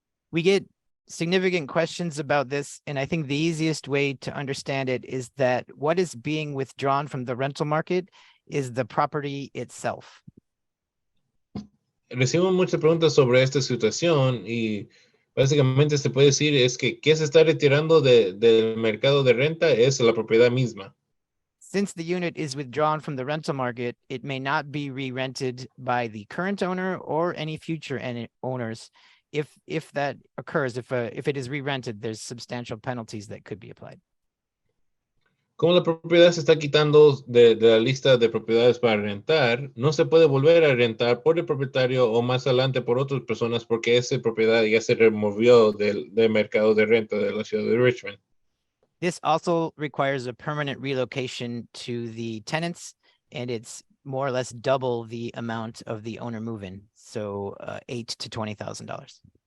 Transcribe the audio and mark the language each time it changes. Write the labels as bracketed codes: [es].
[en] We get significant questions about this, and I think the easiest way to understand it is that what is being withdrawn from the rental market is the property itself. [es] Recibimos muchas preguntas sobre esta situación y básicamente se puede decir es que ¿qué se está retirando del mercado de renta? Es la propiedad misma. [en] Since the unit is withdrawn from the rental market, it may not be re-rented by the current owner or any future owners. If that occurs, if it is re-rented, there's substantial penalties that could be applied. [es] Como la propiedad se está quitando de la lista de propiedades para rentar, no se puede volver a rentar por el propietario o más adelante por otras personas porque esa propiedad ya se removió del mercado de renta de la ciudad de Richmond. [en] This also requires a permanent relocation to the tenants, and it's more or less double the amount of the owner move-in, so $8,000 to $20,000.